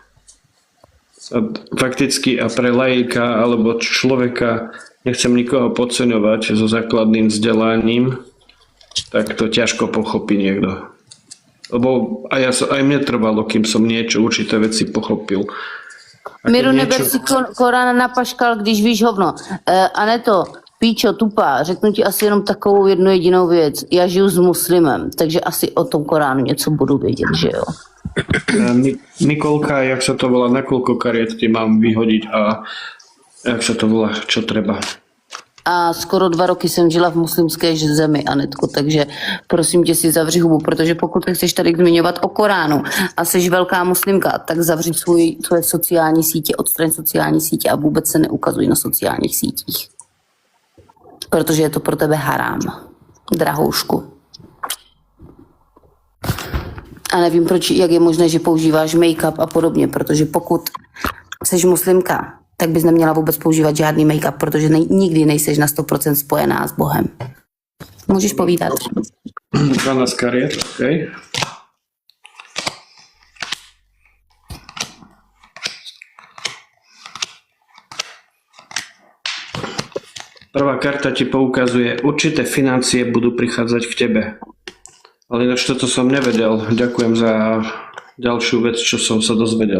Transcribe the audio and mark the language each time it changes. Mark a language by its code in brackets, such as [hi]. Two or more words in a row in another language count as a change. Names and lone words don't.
[sk] Fakticky a pre laika alebo človeka, nechcem nikoho podceňovať so základným vzdelaním, tak to ťažko pochopí niekto. Lebo aj mne trvalo, kým som niečo, určité veci pochopil. [cs] Miru, neber si Korán na paškal, když víš hovno. Aneto, píčo, tupá, řeknu ti asi jenom takovou jednu jedinou věc. Já žiju s muslimem, takže asi o tom Koránu něco budu vědět, že jo? [sk] Nikolka, jak sa to volá, na koľko kariet ti mám vyhodiť a jak sa to volá, čo treba? [cs] A skoro 2 roky jsem žila v muslimské zemi, Anetko, takže prosím tě si zavři hubu, protože pokud chceš tady zmiňovat o Koránu a jsi velká muslimka, tak zavři svoje sociální sítě, odstraň sociální sítě a vůbec se neukazuj na sociálních sítích. Protože je to pro tebe harám, drahoušku. A nevím, jak je možné, že používáš make-up a podobně, protože pokud jsi muslimka, tak bys neměla vůbec používat žádný make-up, protože nikdy nejseš na 100% spojená s Bohem. Můžeš povídat. [sk] 12 kariet, okej. Prvá karta ti poukazuje, určité financie budú prichádzať k tebe. Ale ináč toto som nevedel. Ďakujem za ďalšiu vec, čo som sa dozvedel.